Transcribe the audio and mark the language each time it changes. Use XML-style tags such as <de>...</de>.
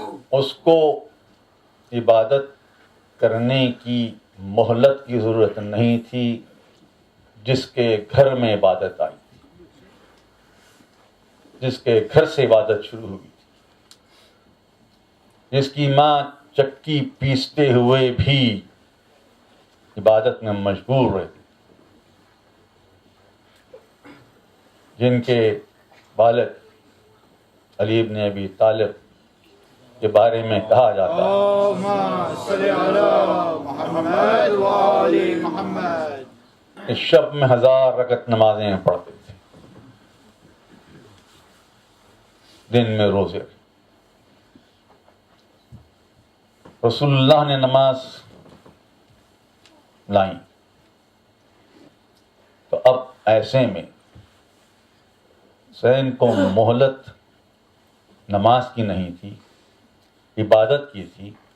<ur>اس کو عبادت کرنے کی مہلت کی ضرورت نہیں تھی جس کے گھر میں عبادت آئی تھی، جس کے گھر سے عبادت شروع ہوئی تھی، جس کی ماں چکی پیستے ہوئے بھی عبادت میں مشغول رہتی، جن کے والد علی ابن ابی طالب کے بارے میں کہا جاتا ہے</ur> <ar>اللهم صل على محمد وآل محمد.</ar> <ur>کہ شب میں 1000 رکعت نمازیں پڑھتے تھے، دن میں روزے. رسول اللہ نے نماز لائیں تو اب ایسے میں حسین کو مہلت نماز کی نہیں تھی، عبادت کی تھی.</ur>